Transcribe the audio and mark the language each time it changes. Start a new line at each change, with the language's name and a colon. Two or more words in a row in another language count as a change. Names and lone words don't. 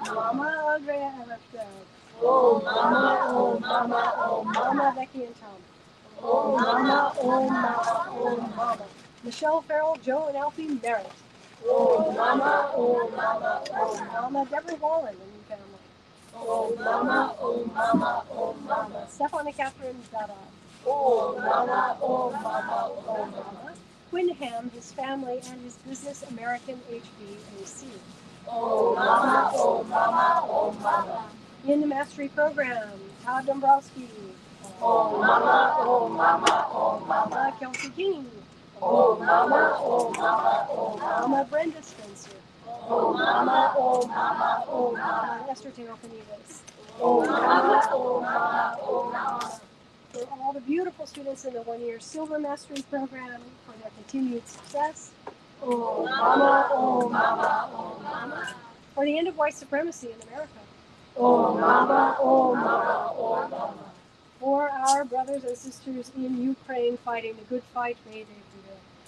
English: Mama Andrea Everett. Oh Mama, oh Mama, oh Mama Becky and Tom. Oh Mama, oh Mama, oh Mama. Michelle Farrell, Joe and Alfie Merritt. Oh Mama, oh Mama, oh Mama Deborah Wallen and family. Oh Mama, oh Mama, oh Mama. Stephanie Catherine Dada. Oh Mama, oh Mama, oh Mama. Quinn Ham, his family, and his business American HVAC. Oh Mama, oh Mama, oh Mama. In the Mastery Program, Todd Dombrowski. Oh Mama, oh Mama, oh Mama. Kelsey King. Oh Mama, oh Mama, oh Mama. Mama Brenda Spencer. Oh Mama, oh Mama, oh Mama. Esther Teofanides. Oh Mama, oh Mama, oh Mama. For all the beautiful students in the one-year Silver Mastery Program, for their continued success. Oh Mama, oh Mama, oh Mama. For the end of white supremacy in America. Oh Mama, oh Mama, oh Mama. For our brothers and sisters in Ukraine fighting the good fight, may they prevail.